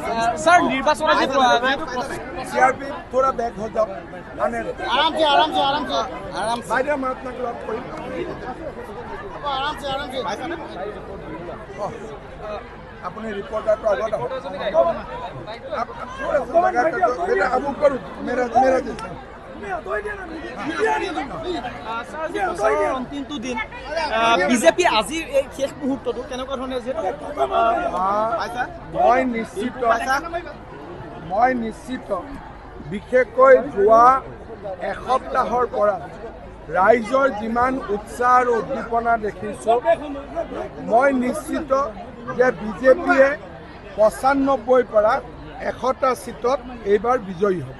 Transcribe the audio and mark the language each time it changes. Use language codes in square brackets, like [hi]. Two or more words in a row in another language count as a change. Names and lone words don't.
[hi] सर निर्वाचन सीआरपी थोड़ा बैक हो जाओ आराम से आराम से आराम से आराम से [as] বাইরে মই আপোনাক লগ কৰিম [hi] आराम से अपने रिपोर्टर को आगे अब करूँ मेरा जैसा अंतिम दिन [as] बीजेपी আজি এই শেষ মুহূৰ্তটো কেনেকুৱা ধৰণে যে মই নিশ্চিত বিশেষকৈ যোৱা এসপ্তাহৰ পৰা ৰাইজৰ যিমান উৎসাহ আৰু উদ্দীপনা দেখিছোঁ মই নিশ্চিত যে বিজেপিয়ে ৯৫ পৰা ১০০টা সিটত এইবাৰ বিজয়ী হ'ব